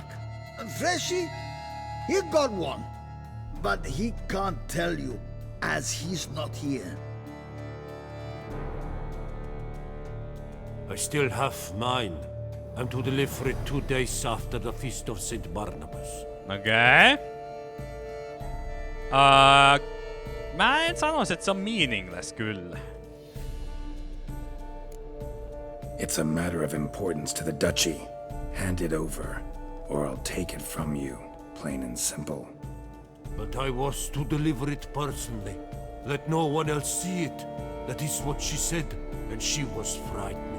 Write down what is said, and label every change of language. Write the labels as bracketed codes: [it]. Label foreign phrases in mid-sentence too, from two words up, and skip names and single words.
[en] Freshie, he got one. But he can't tell you, as he's not here. I still have mine. I'm to deliver it 2 days after the Feast of St. Barnabas. [fi] Okei. Mä en sanoisi, että se on meaningless kyllä. [en] It's a matter of importance to the duchy. Hand it over, or I'll take it from you, plain and simple. But I was to deliver it personally. Let no one else see it. That is what she said, and she was frightening.